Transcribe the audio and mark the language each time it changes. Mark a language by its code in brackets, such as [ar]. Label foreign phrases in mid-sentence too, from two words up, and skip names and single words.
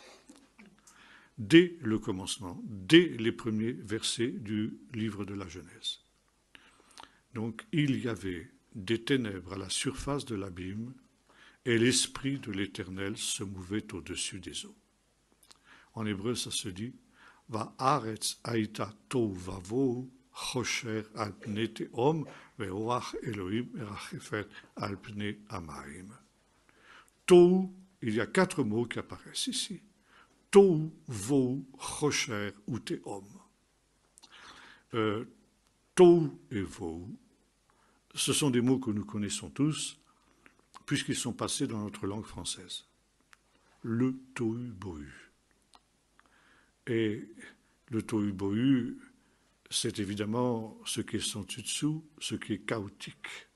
[fr] Dès le commencement, dès les premiers versets du livre de la Genèse. Donc, il y avait des ténèbres à la surface de l'abîme et l'esprit de l'Éternel se mouvait au-dessus des eaux. En hébreu, ça se dit « [he] והארץ היתה תהו ובהו חשך על פני תהום ורוח אלהים מרחפת על פני המים [fr] » Tohu, il y a 4 mots qui apparaissent ici. Tohu, vohu, chosher ou tehom. Tohu et vohu, ce sont des mots que nous connaissons tous, puisqu'ils sont passés dans notre langue française. Le tohu-bohu. Et le tohu-bohu, c'est évidemment ce qui est sans dessus, ce qui est chaotique.